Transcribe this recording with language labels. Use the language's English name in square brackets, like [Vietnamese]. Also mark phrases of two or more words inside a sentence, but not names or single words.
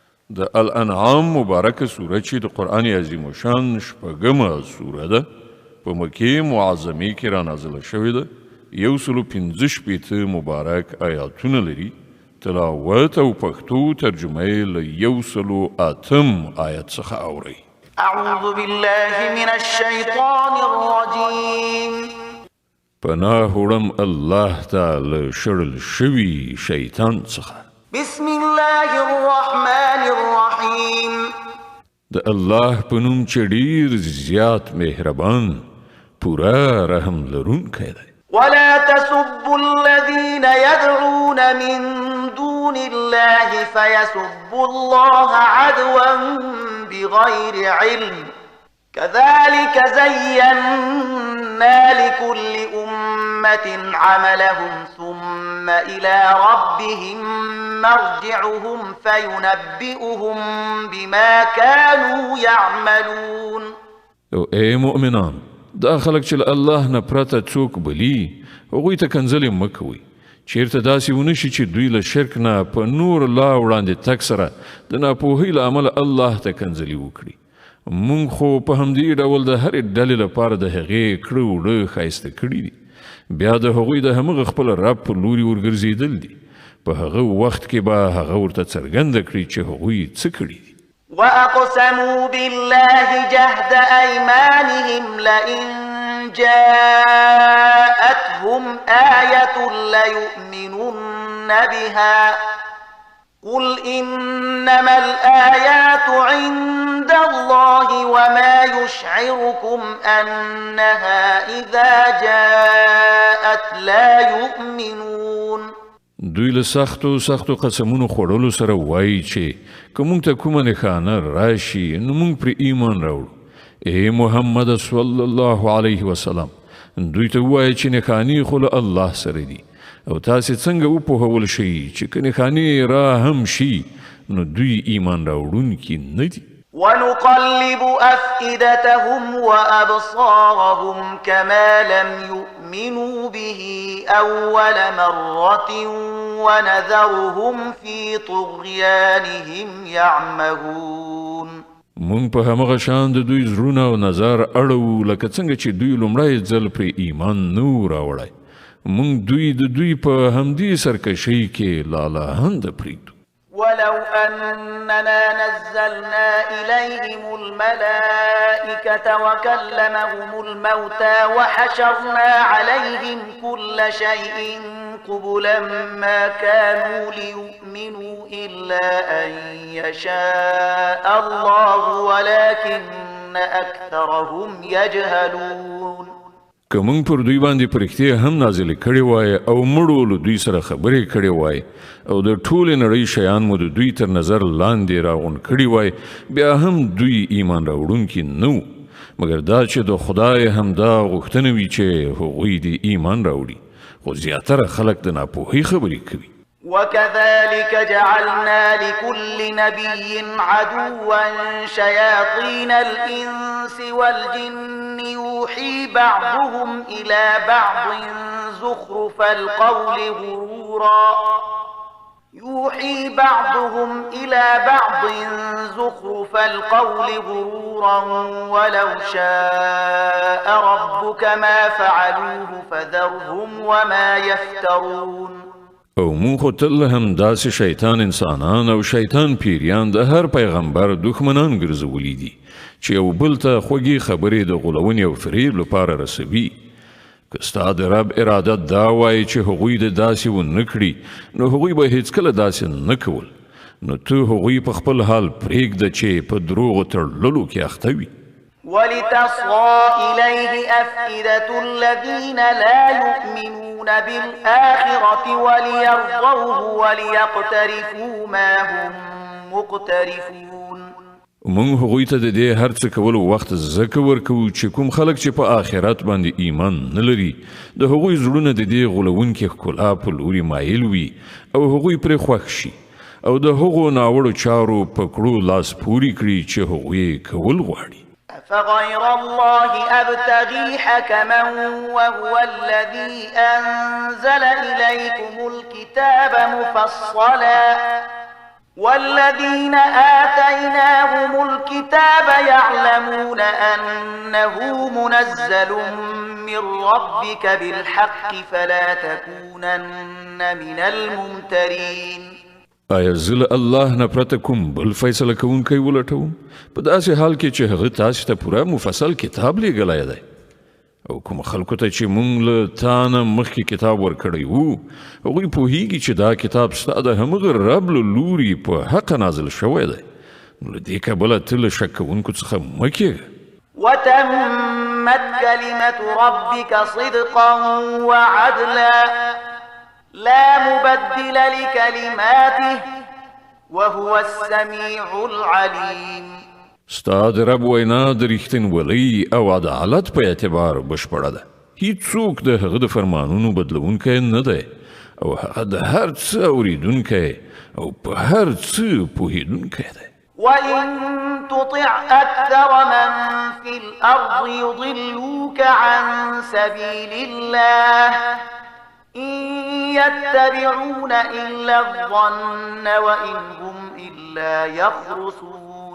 [Pashto] د الانعام مبارکه سوره چې د قرآن عظیم شان شپږمه سوره ده په مکې معظمې کې را نازله شوې ده. 115 مبارک آیاتونه لري. تلاوت او پښتو ترجمه یې له 108 آیت څخه اورئ. [Arabic] اعوذ بالله من الشیطان الرجیم. [Pashto] پناه وړم [Arabic] الله تعالی [Pashto] شړل شوي شیطان څخه. [Arabic] بسم الله الرحمن الرحیم. [Pashto] د الله په نوم چې ډېر زیات مهربان پوره رحم لرونکی دی. [Arabic] ولا تسبوا الذين يدعون من دون الله فيسبوا الله عدوا بغير علم كذلك زينا لكل أمة عملهم ثم إلى ربهم مرجعهم فينبئهم بما كانوا يعملون. [Pashto] اے مؤمنان، دا خلق چې الله نه پرته څوک بلی هغوی ته کنځلې مه کوئ. چیرته داسې ونشي چې دوی له شرک نه په نور لا وړاندې تګ سره د ناپوهۍ له امله الله ته کنځلې وکړي. مونږ خو په همدې ډول د هرې ډلې لپاره د هغې کړه وړه ښایسته کړي دي. بیا د هغوی د همغه خپل رب په لوري ورګرځېدل دي. په هغه وخت کې به هغه ورته څرګنده کړي چې هغوی څه کړي دي. [Arabic] وأقسموا بالله جهد أيمانهم لئن جاءتهم آية ليؤمنن بها قل إنما الآيات عند الله وما يشعركم أنها إذا جاءت لا يؤمنون. [Pashto] دوی له سختو قسمونو خوړلو سره وایي چې که موږ ته کومه نښانه راشي نو موږ پرې ایمان راوړو. ای محمد [Arabic] صلی الله علیه وسلم، [Pashto] دوی ته ووایه چې نښانې خو له الله سره دي او تاسې څنګه وپوهول شئ چې که نښانې را هم شي نو دوی ایمان راوړونکي نه دي. [Arabic] ونقلب أفئدتهم وأبصارهم كما لم يؤمنوا به أول مرة ونذرهم في طغيانهم يعمهون. [Pashto] مونږ په همغه شان د دوی زړونه او نظر اړوو لکه څنګه چې دوی لومړی ځل پرې ایمان نه راوړی. مونږ دوی د دوی په همدې سرکشۍ کې لالهنده پرېږدو. [Arabic] ولو أننا نزلنا إليهم الملائكة وكلمهم الموتى وحشرنا عليهم كل شيء قبلا ما كانوا ليؤمنوا إلا أن يشاء الله ولكن أكثرهم يجهلون. [Pashto] که مونږ پر دوی باندې پرښتې هم نازلې کړې وای او مړو له دوی سره خبرې کړې وای او د ټولې نړۍ شیان مو د دوی تر نظر لاندې راغونډ کړي وای بیا هم دوی ایمان راوړونکي نه وو، مګر دا چې د خدای همدا غوښتنه وي چې هغوی دې ایمان راوړي، خو زیاتره خلک د ناپوهۍ خبرې کوي. [Arabic] وكذلك جعلنا لكل نبي عدوا شياطين الإنس والجن يوحي بعضهم إلى بعض زخرف القول غرورا ولو شاء ربك ما فعلوه فذرهم وما يفترون. [Pashto] او مون خو تل هم داسې شیطان انسانان او شیطان پیریان د هر پیغمبر دښمنان ګرځولي دي چې یو بل ته خوږې خبرې د غولونې او فریب لپاره رسوي. که ستا د رب اراده دا وایي چې هغوی د داسې ونه کړي نو هغوی به هیڅکله داسې نه کول. نو ته هغوی په خپل حال پرېږده چې په دروغو تړلو کې اخته وي. [Arabic] ولتصغى إليه أفئدة الذين لا يؤمنون بالآخرة وليرضوه وليقترفوا ما هم مقترفون. [Pashto] مونږ هغوی ته د دې هر څه کولو وخت زکه ورکوو چې کوم خلک چې په آخرت باندې ایمان نه لري د هغوی زړونه د دې غولونکې ښکلا په لوري مایل وي او هغوی پرې خوښ شي او د هغو ناوړو چارو په کړو لاس پوري کړي چې هغوی کول غواړي. [Arabic] أفغير الله أبتغي حكما وهو الذي أنزل إليكم الكتاب مفصلا والذين آتيناهم الكتاب يعلمون أنه منزل من ربك بالحق فلا تكونن من الممترين. [Pashto] آیا زه الله نه پرته کوم بل فیصله کوونکی ولټوم په داسې حال کې چې هغه تاسو ته پوره مفصل کتاب لیږلی دی او کوم خلکو ته چې مونږ له تا نه مخکې کتاب ورکړی وو هغوی پوهیږي چې دا کتاب ستا د همغه رب له لوري په حق نازل شوی دی نو له دې کبله ته له شک کوونکو څخه مه کېږه. [Arabic] وتمت كلمة ربك صدقا وعدلا لا مبدل لكلماته وهو السميع العليم. [Pashto] ستا د رب وینا د رښتینولۍ او عدالت په اعتبار بشپړه ده. هیڅوک د هغه د فرمانونو بدلونکی نه دی او هغه د هر څه اورېدونکی او په هر څه پوهېدونکی دی. [Arabic] وإن تطع أكثر من في الأرض يضلوك عن سبيل الله إن يتبعون إلا الظن وإن هم إلا يخرصون.